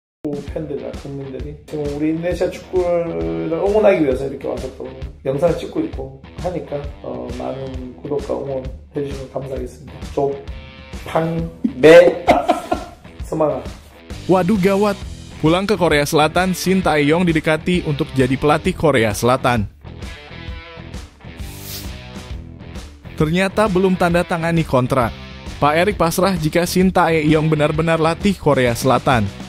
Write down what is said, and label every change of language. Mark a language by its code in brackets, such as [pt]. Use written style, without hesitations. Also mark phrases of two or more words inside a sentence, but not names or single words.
[ko] 축구 팬들이나 국민들이 지금 우리 인도네시아 축구를 응원하기 위해서 이렇게 와서 또 영상을 찍고 있고 하니까 많은 구독과 응원 해주시면 감사하겠습니다. 좀 팡매 semangat. [id] Waduh gawat, pulang ke Korea Selatan, Shin Tae-yong didekati untuk jadi pelatih Korea Selatan. Ternyata belum tanda tangani kontrak. Pak Erik pasrah jika Shin Tae-yong benar-benar latih Korea Selatan.